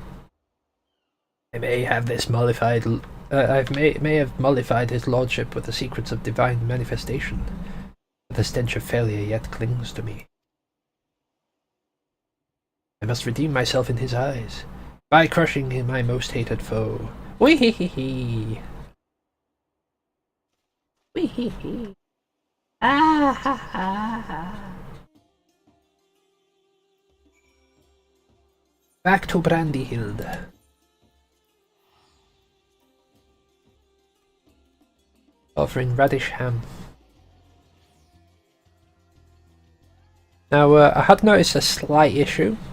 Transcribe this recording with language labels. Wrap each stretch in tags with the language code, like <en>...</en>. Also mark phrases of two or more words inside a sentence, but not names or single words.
<en>I may have this mollified. I may have mollified his lordship with the secrets of divine manifestation, but the stench of failure yet clings to me. I must redeem myself in his eyes by crushing my most hated foe. Wee hee hee hee. Wee hee hee. Ah ha ha ha. Back to Brandyhill. Offering radish ham. Now, I had noticed a slight issue.</en>